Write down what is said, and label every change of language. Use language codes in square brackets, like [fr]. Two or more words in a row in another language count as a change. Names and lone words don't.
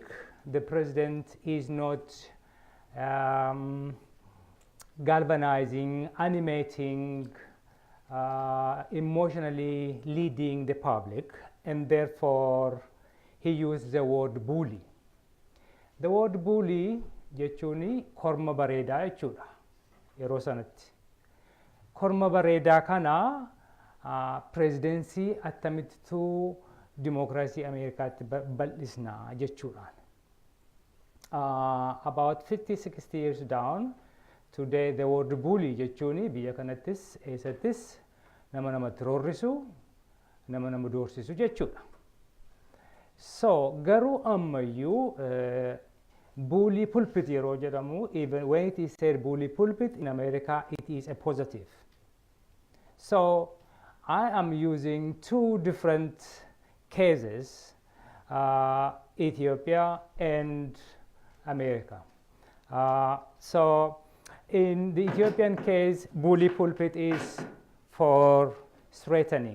[en] The president is not galvanizing, animating, emotionally leading the public, and therefore he used the word bully. The word bully [om] jechuuni korma bareedaa jechuudha yeroo sanatti. Korma bareedaa kana presidency attamittu democracy Ameerikaatti bal'isnaa jechuudhaan. [en] About 50-60 years down, today the word bully [om] jechuuni biyya kanattis eessattis nama namatti roorrisu, nama nama doorsisu jechuudha. So garuu ammayyuu [en] bully pulpit [om] yeroo jedhamu, [en] even when it is said bully pulpit in America, it is a positive. So I am using two different cases, Ethiopia and America. So in the Ethiopian case, bully pulpit is for threatening.